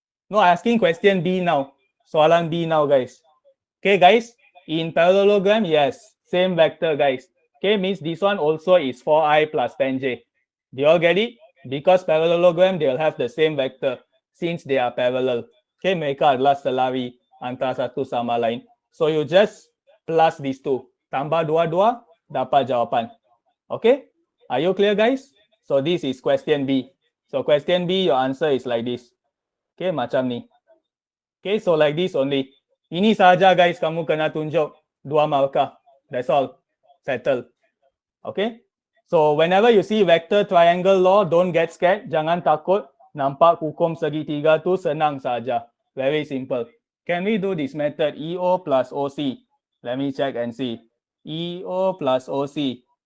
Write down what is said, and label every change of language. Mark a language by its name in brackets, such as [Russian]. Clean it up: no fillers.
[English] No, asking question B now. Soalan B now, guys. Okay, guys, in parallelogram, yes, same vector, guys. Okay, means this one also is 4i plus 10j. Do you all get it? Because parallelogram, they'll have the same vector since they are parallel. [Malay] Okay, mereka adalah selari antara satu sama lain. [English] So you just plus these two. [Malay] Tambah dua-dua, dapat jawapan. [English] Okay, are you clear, guys? So this is question B. So question B, your answer is like this. [Malay] Okay, macam ni. Okay, so like this only. Ini saja guys, kamu kena tunjuk 2 markah. [English] That's all. Settle. Okay. So whenever you see vector triangle law, don't get scared. [Malay] Jangan takut. Nampak hukum segitiga tu senang saja. [English] Very simple. Can we do this method? EO plus OC. Let me check and see. EO plus OC.